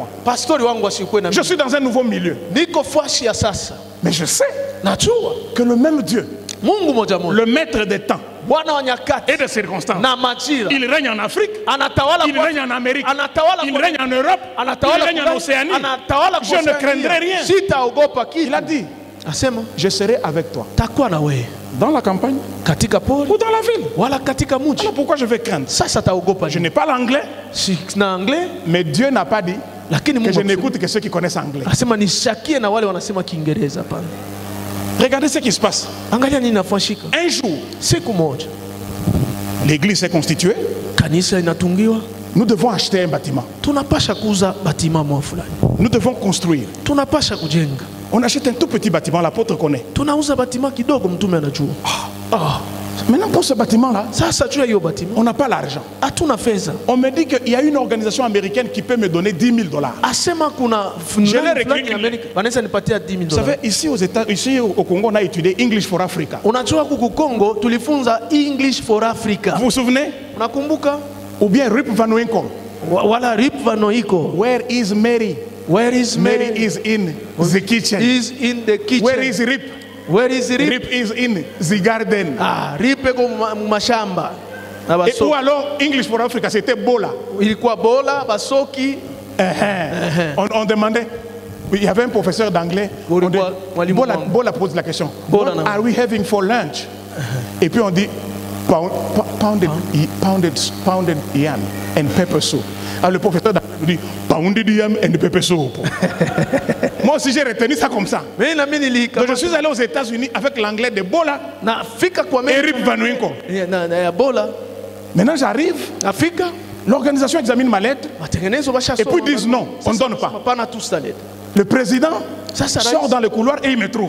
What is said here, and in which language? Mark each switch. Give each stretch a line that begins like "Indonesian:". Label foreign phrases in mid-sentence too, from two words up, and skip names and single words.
French: Je suis dans un nouveau milieu. Mais je sais que le même Dieu, le maître des temps et des circonstances, il règne en Afrique, il règne en Amérique, il règne en Europe, il règne en Océanie. Je ne craindrai rien. Il a dit, je serai avec toi.
Swahili: Takuwa na wewe.
French: Dans la campagne
Swahili: katika pori
French: ou dans la ville.
Swahili: Wala katika mji.
French: Alors pourquoi je vais craindre?
Swahili: Sasa taogopa.
French: Je n'ai pas l'anglais.
Swahili: Sina anglais.
French: Mais Dieu n'a pas dit
Swahili: lakini
French: que je n'écoute que ceux qui connaissent anglais.
Swahili: Asema nishakie na wale wanasema Kiingereza hapana.
French: Regardez ce qui se passe.
Swahili: Angalia nini inafanyika.
French: Un jour,
Swahili: siku moja,
French: l'église s'est constituée.
Swahili: Kanisa inatungiwa.
French: Nous devons acheter un bâtiment.
Swahili: Tunapasha kuuza bâtiment mwa fulani.
French: Nous devons construire.
Swahili: Tunapasha kujenga.
French: On achète un tout petit bâtiment, l'apôtre connaît.
Swahili: Tunauza bâtiment kidogo, mtume anajua.
French: Maintenant pour ce bâtiment-là, on n'a pas l'argent. On me dit qu'il y a une organisation américaine qui peut me donner $10,000. Je l'ai recruté. Vous savez, ici aux États, ici au Congo, on a étudié English for Africa. Vous vous souvenez? Ou bien Rip Van Winkle.
English: Where is Mary? Where is Mary? Mary is in the kitchen. Is in the kitchen. Where is Rip? Where is Rip? Rip is in the garden.
Swahili: Rip eko mashamba.
French: Ou alors English for Africa, c'était Bola.
Swahili: Ilikuwa Bola, Basoki.
French: On demandait. Il y avait un professeur d'anglais. Bola pose la question.
English: What are we having for lunch?
French: Et puis on dit
English: pounded yam and pepper soup.
French: Alors le professeur d'anglais dit
English: pounded yam and pepper soup.
French: Moi aussi j'ai retenu ça comme ça. Donc je suis allé aux États-Unis avec l'anglais de Bola et Rip Van Winkle. Maintenant j'arrive, l'organisation examine ma lettre et puis ils disent non, on ne donne pas. Le président sort dans le couloir et il me trouve.